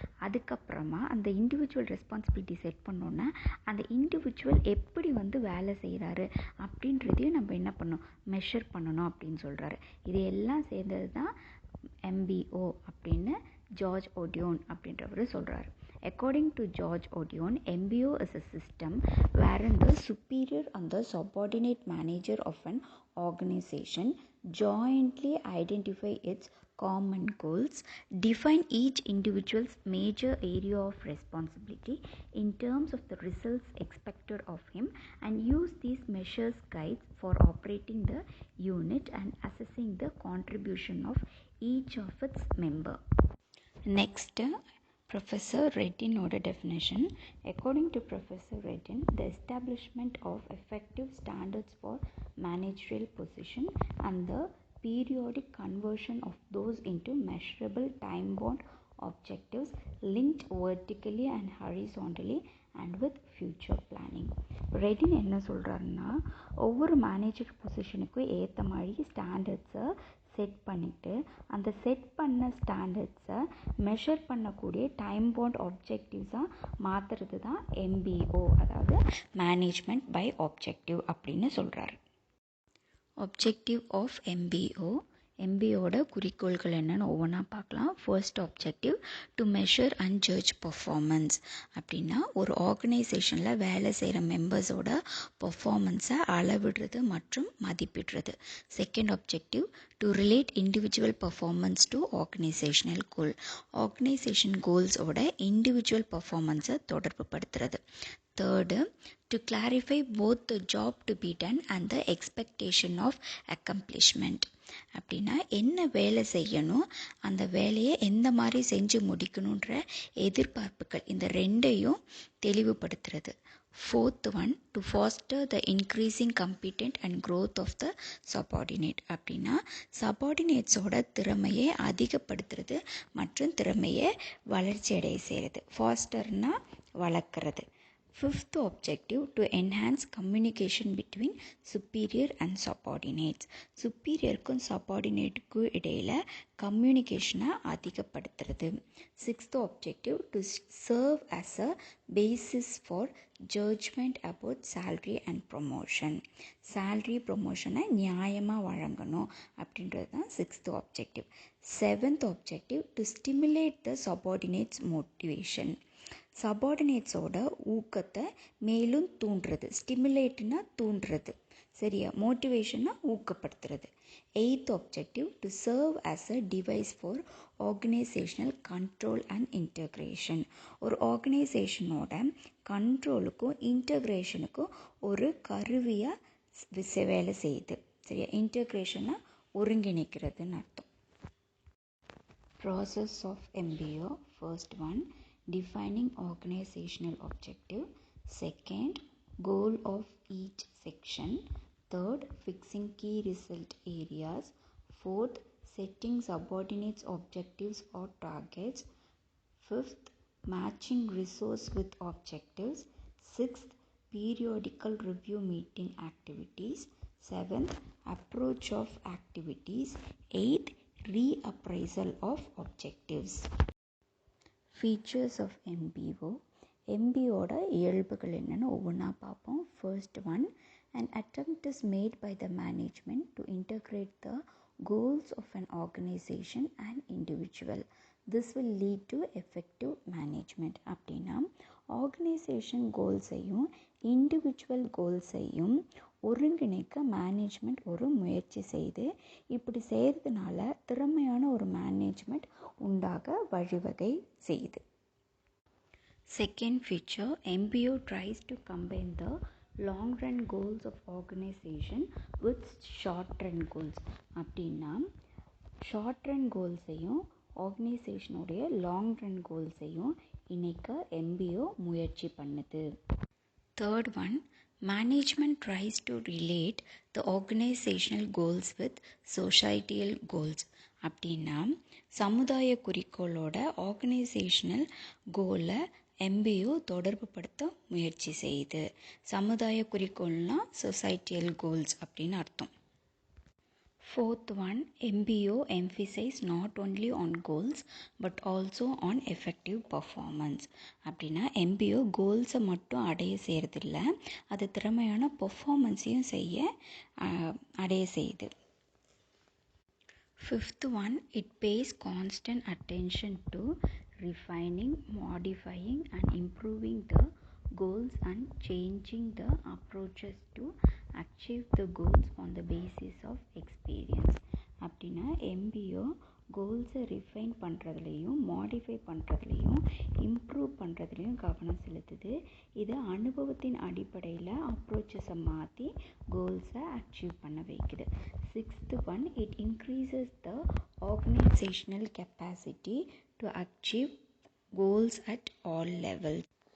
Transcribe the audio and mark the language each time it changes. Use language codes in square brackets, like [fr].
[ta] அதுக்கப்புறமா அந்த individual responsibility set பண்ணோன்னா அந்த இண்டிவிஜுவல் எப்படி வேலை செய்கிறாரு அப்படின்றதையும் நம்ம என்ன பண்ணணும், மெஷர் பண்ணணும் அப்படின்னு சொல்கிறாரு. இது எல்லாம் சேர்ந்தது தான் MBO அப்படின்னு ஜார்ஜ் ஒடியோன் அப்படின்றவர் சொல்கிறார். [en] According to George Odion, MBO is a system wherein the superior and the subordinate manager of an organization jointly identify its common goals, define each individual's major area of responsibility in terms of the results expected of him, and use these measures guides for operating the unit and assessing the contribution of each of its member. Next, Professor Redin's definition. According to Professor Redin, the establishment of effective standards for managerial position and the periodic conversion of those into measurable time-bound objectives linked vertically and horizontally and with future planning. [ta] Redin என்ன சொல்கிறாருன்னா, ஒவ்வொரு manager பொசிஷனுக்கும் ஏற்ற மாதிரி ஸ்டாண்டர்ட்ஸை set பண்ணிவிட்டு அந்த set பண்ண ஸ்டாண்டர்ட்ஸை measure பண்ணக்கூடிய time bound ஆப்ஜெக்டிவ்ஸாக மாற்றுறது தான் MBO, அதாவது மேனேஜ்மெண்ட் பை ஆப்ஜெக்டிவ் அப்படின்னு சொல்கிறாரு. ஆப்ஜெக்டிவ் ஆஃப் MBOட குறிக்கோள்கள் என்னென்னு ஒவ்வொன்றா பார்க்கலாம். [en] First objective, to measure and judge performance. [ta] அப்படின்னா ஒரு ஆர்கனைசேஷனில் வேலை செய்கிற மெம்பர்ஸோட பர்ஃபார்மன்ஸை அளவிடுறது மற்றும் மதிப்பிடுறது. [en] Second objective, to relate individual performance to organisational goal. [ta] Organisation கோல்ஸோட individual பர்ஃபார்மன்ஸை தொடர்பு படுத்துறது. [en] Third, to clarify both the job to be done and the expectation of accomplishment. [ta] அப்படின்னா என்ன வேலை செய்யணும், அந்த வேலையை எந்த மாதிரி செஞ்சு முடிக்கணுன்ற எதிர்பார்ப்புகள், இந்த 2ஐயும் தெளிவுபடுத்துறது. [en] Fourth one, to foster the increasing competent and growth of the subordinate. [ta] அப்படின்னா சபார்டினேட்ஸோட திறமையை அதிகப்படுத்துறது மற்றும் திறமையை வளர்ச்சி அடைய செய்கிறது. ஃபாஸ்டர்னா வளர்க்குறது. [en] Fifth objective, to enhance communication between superior and subordinates. [ta] superiorக்கும் subordinateக்கும் இடையில் கம்யூனிகேஷனை அதிகப்படுத்துறது. [en] Sixth objective, to serve as a basis for judgment about salary and promotion. [ta] salary promotionனை நியாயமாக வழங்கணும் அப்படின்றது தான் sixth objective. [en] Seventh objective, to stimulate the subordinates motivation. [ta] சபார்டினேட்ஸோட ஊக்கத்தை மேலும் தூண்டுறது, ஸ்டிமுலேட்னா தூண்டுறது, சரியா, மோட்டிவேஷன்னா ஊக்கப்படுத்துறது. [en] 8th objective to serve as a device for organizational control and integration. [ta] ஒரு ஆர்கனைசேஷனோட கண்ட்ரோலுக்கும் இன்டகிரேஷனுக்கும் ஒரு கருவியாக வேலை செய்யுது, சரியா. இன்டகிரேஷனை ஒருங்கிணைக்கிறதுன்னு அர்த்தம். [en] Process of MBO. First one, defining organizational objective. Second, goal of each section. Third, fixing key result areas. Fourth, setting subordinates objectives or targets. Fifth, matching resource with objectives. Sixth, periodical review meeting activities. Seventh, approach of activities. Eighth, reappraisal of objectives. Features of MBO. [ta] MBOட இயல்புகள் என்னென்னு ஒவ்வொன்றா பார்ப்போம். [en] First one, an attempt is made by the management to integrate the goals of an organization and individual. This will lead to effective management. [ta] அப்படின்னா organisation கோல்ஸையும் individual கோல்ஸையும் ஒருங்கிணைக்க management ஒரு முயற்சி செய்து, இப்படி செய்கிறதுனால திறமையான ஒரு மேனேஜ்மெண்ட் உண்டாக வழிவகை செய்யுது. [en] Second feature, MBO tries to combine the long run goals of organization with short run goals. [ta] அப்படின்னா ஷார்ட் ரன் கோல்ஸையும் ஆர்கனைசேஷனுடைய லாங் ரன் கோல்ஸையும் இணைக்க MBO முயற்சி பண்ணுது. [en] Third one, management tries to relate the organizational goals with societal goals. [ta] அப்படின்னா சமுதாய குறிக்கோளோட organisational கோலை MBO தொடர்பு படுத்த முயற்சி செய்யுது. சமுதாய குறிக்கோள்னா சொசைட்டியல் கோல்ஸ் அப்படின்னு அர்த்தம். [en] Fourth one, MBO emphasize not only on goals but also on effective performance. [ta] அப்படின்னா MBO கோல்ஸை மட்டும் அடைய செய்கிறதில்ல, அது திறமையான பெர்ஃபார்மன்ஸையும் அடைய செய்யுது. [en] Fifth one, it pays constant attention to refining, modifying and improving the goals and changing the approaches to achieve the goals on the basis of experience. [ta] அப்படின்னா MBO கோல்ஸை refine பண்ணுறதுலையும் modify பண்ணுறதுலையும் improve பண்ணுறதுலையும் கவனம் செலுத்துது. இது அனுபவத்தின் அடிப்படையில் அப்ரோச்சஸை மாற்றி கோல்ஸை அச்சீவ் பண்ண வைக்குது. [en] Sixth one, it increases the organisational capacity to achieve goals at all levels.